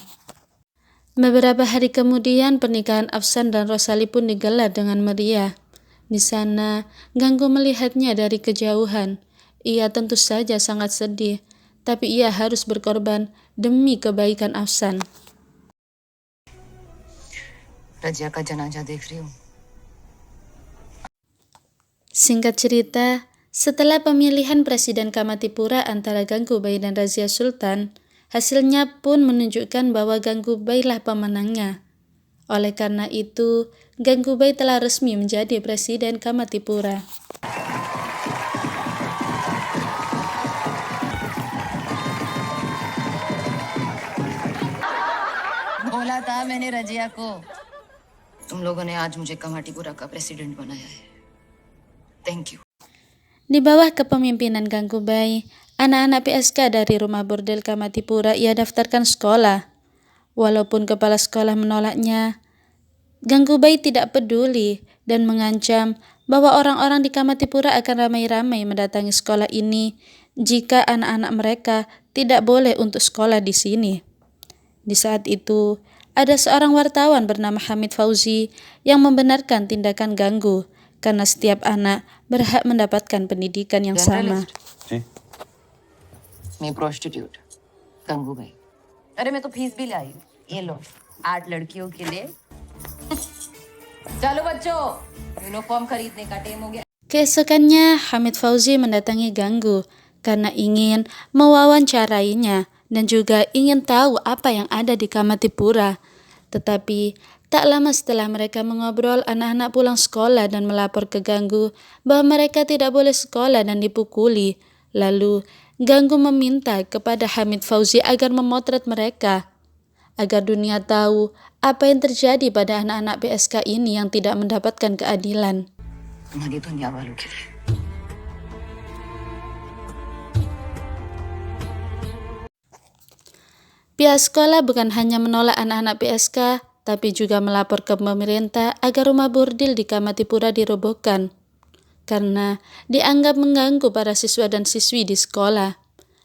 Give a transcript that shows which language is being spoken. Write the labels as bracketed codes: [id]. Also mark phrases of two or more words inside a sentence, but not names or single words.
[id] Beberapa hari kemudian pernikahan Afsan dan Rosali pun digelar dengan meriah. Di sana, Ganggu melihatnya dari kejauhan. Ia tentu saja sangat sedih, tapi ia harus berkorban demi kebaikan Afsan. [hi] रजिया का जनाजा देख रही हूँ। [id] Singkat cerita, setelah pemilihan Presiden Kamatipura antara Gangubai dan Razia Sultan, hasilnya pun menunjukkan bahwa Gangubai lah pemenangnya. Oleh karena itu, Gangubai telah resmi menjadi Presiden Kamatipura. [hi] बोला था मैंने रजिया को, तुम लोगों ने आज मुझे कमाटीपुरा का प्रेसिडेंट बनाया है। [en] Thank you. [id] Di bawah kepemimpinan Gangubai, anak-anak PSK dari rumah bordel Kamatipura ia daftarkan sekolah. Walaupun kepala sekolah menolaknya, Gangubai tidak peduli dan mengancam bahwa orang-orang di Kamatipura akan ramai-ramai mendatangi sekolah ini jika anak-anak mereka tidak boleh untuk sekolah di sini. Di saat itu, ada seorang wartawan bernama Hamid Fauzi yang membenarkan tindakan Ganggu karena setiap anak berhak mendapatkan pendidikan yang sama. [hi] मैं प्रोस्टिट्यूट गंगूबाई। अरे मैं तो फीस भी लाई हूँ। ये लो 8 लड़कियों के लिए। चलो बच्चों, यूनिफॉर्म खरीदने का टाइम हो गया। [id] Keesokannya, Hamid Fauzi mendatangi Ganggu karena ingin mewawancarainya dan juga ingin tahu apa yang ada di Kamatipura. Tetapi tak lama setelah mereka mengobrol, anak-anak pulang sekolah dan melapor ke Ganggu bahwa mereka tidak boleh sekolah dan dipukuli. Lalu Ganggu meminta kepada Hamid Fauzi agar memotret mereka, agar dunia tahu apa yang terjadi pada anak-anak PSK ini yang tidak mendapatkan keadilan. [hi] हमारी दुनिया वालों के लिए। [id] Pihak sekolah bukan hanya menolak anak-anak PSK, tapi juga melapor ke pemerintah agar rumah bordil di Kamatipura dirobohkan, karena dianggap mengganggu para siswa dan siswi di sekolah.